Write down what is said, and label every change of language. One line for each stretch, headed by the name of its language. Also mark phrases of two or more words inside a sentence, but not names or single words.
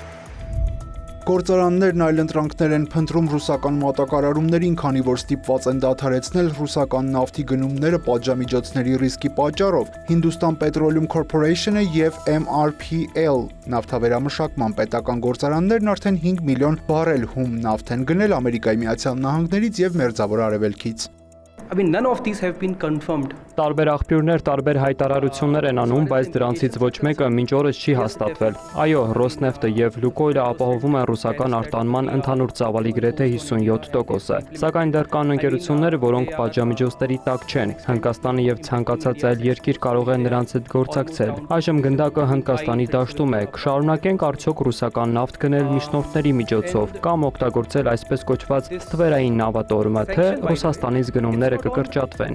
Armenian: Գործարաններն այլընտրանքներ են փնտրում ռուսական մատակարարումներին, քանի որ ստիպված են դադարեցնել ռուսական նավթի գնումները պատժամիջոցների ռիսկի պատճառով։ Hindustan Petroleum Corporation-ը եւ MRPL նավթավերամշակման պետական գործարաններն արդեն 5 միլիոն բարել հում նավթ են գնել Ամերիկայի Միացյալ Նահանգներից եւ Մերձավոր Արևելքից։
English: None of these have been confirmed.
Armenian: Տարբեր աղբյուրներ տարբեր հայտարարություններ են անում, բայց դրանցից ոչ մեկը մինչ օրս չի հաստատվել։ Այո, Ռոսնեֆտը եւ Լուկոյլը ապահովում են ռուսական արտանման ընդհանուր ծավալի գրեթե 57%-ը, սակայն դեռ կան ընկերություններ, որոնք պատժամիջոցների տակ չեն։ Հնդկաստանը եւ ցանկացած այլ երկիր կարող է նրանց հետ գործակցել։ Այժմ գնդակը Հնդկաստանի դաշտում է։ Կշարունակենք արդյոք ռուսական նավթ գնել միջնորդների միջոցով կամ օգտագործել այսպես կոչված ստվերային նավատորմը, թե Ռուսաստանից գնումները կկրճատվեն։